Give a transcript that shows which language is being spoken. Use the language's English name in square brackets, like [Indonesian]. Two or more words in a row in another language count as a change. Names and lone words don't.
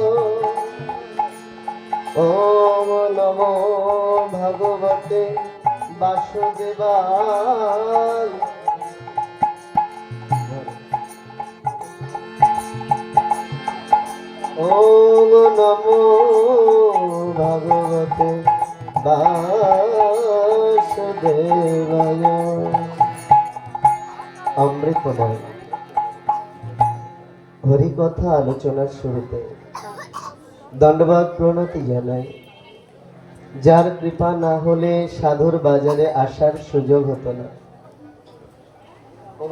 [Sanskrit] ওম নমো ভগবতে বাসুদেবায়। ওম নমো ভগবতে বাসুদেবায়। [Bangla] অমৃতময় হরিকথা আলোচনার শুরুতে দণ্ডবাদ প্রণতি জানাই। যার কৃপা না হলে সাধুর বাজারে আসার সুযোগ হতো না।